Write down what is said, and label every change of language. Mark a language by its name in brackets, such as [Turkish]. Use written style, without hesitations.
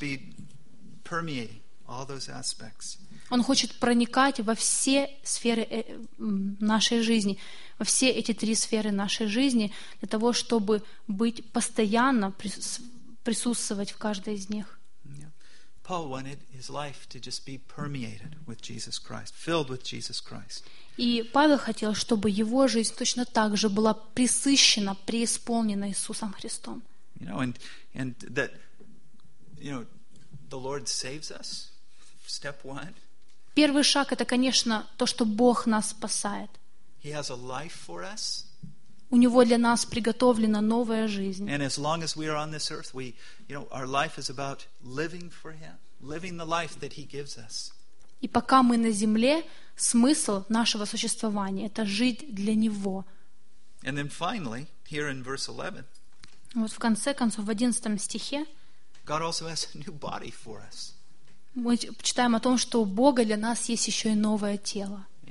[English] permeate all those aspects. [Russian] Он хочет проникать во все сферы нашей жизни, во все эти три сферы нашей жизни для того, чтобы быть постоянно присутствовать в каждой из них. [English] Paul wanted his life to just be permeated with Jesus Christ, filled with Jesus Christ. [Russian] И Павел хотел, чтобы его жизнь точно так же была пресыщена, преисполнена Иисусом Христом. [English] You know, and that, you know, the Lord saves us. Step one. [Russian] Первый шаг это, конечно, то, что Бог нас спасает. [English] He has a life for us. [Russian] У него для нас приготовлена новая жизнь. [English] And as long as we are on this earth, we, you know, our life is about living for Him, living the life that He gives us. [Russian] И пока мы на земле, смысл нашего существования это жить для Него. [English] And then finally, here in verse 11. [Russian] Вот в конце концов, в 11 стихе мы читаем о том, что у Бога для нас есть еще и новое тело.